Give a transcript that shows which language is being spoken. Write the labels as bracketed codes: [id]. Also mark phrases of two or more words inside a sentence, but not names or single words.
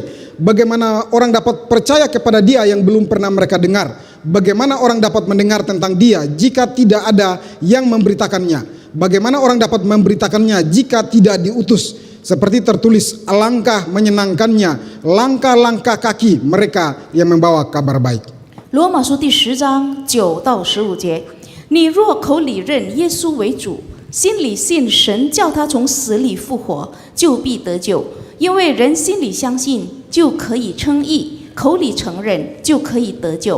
[id] Bagaimana orang dapat percaya kepada dia yang belum pernah mereka dengar? Bagaimana orang dapat mendengar tentang dia jika tidak ada yang memberitakannya? Bagaimana orang dapat memberitakannya jika tidak diutus? Seperti tertulis, alangkah menyenangkannya langkah-langkah kaki mereka yang membawa kabar baik. [zh] 罗马书第10章9到15节，你若口里认耶稣为主，心里信神叫他从死里复活，就必得救。因为人心里相信，就可以称义；口里承认，就可以得救。